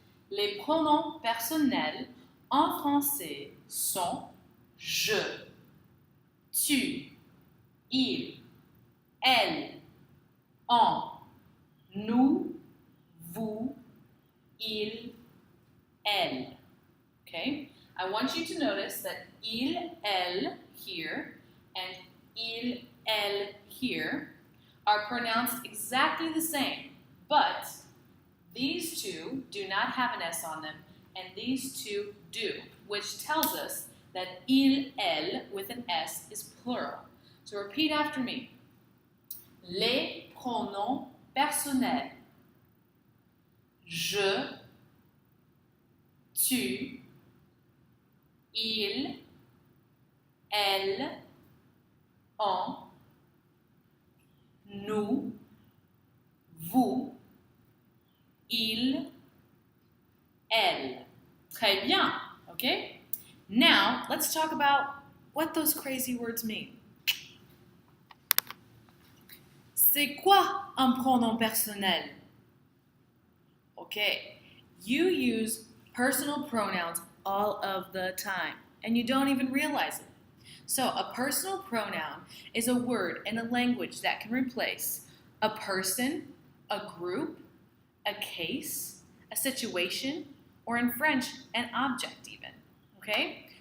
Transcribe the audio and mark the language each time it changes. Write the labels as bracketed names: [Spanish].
[French] Les pronoms personnels en français sont je, tu, il, elle, on, nous, vous, il, elle. [English] Okay? I want you to notice that il, elle here and il, elle here are pronounced exactly the same, but these two do not have an S on them, and these two do, which tells us that il, elle with an S is plural. So repeat after me. [French] Les pronoms personnels. Je, tu, il, elle, on, nous, vous, il, elle. Très bien, okay? [English] Now, let's talk about what those crazy words mean. [French] C'est quoi un pronom personnel? [English] Okay, you use personal pronouns all of the time, and you don't even realize it. So, a personal pronoun is a word in a language that can replace a person, a group, a case, a situation, or in French, an object even. Okay?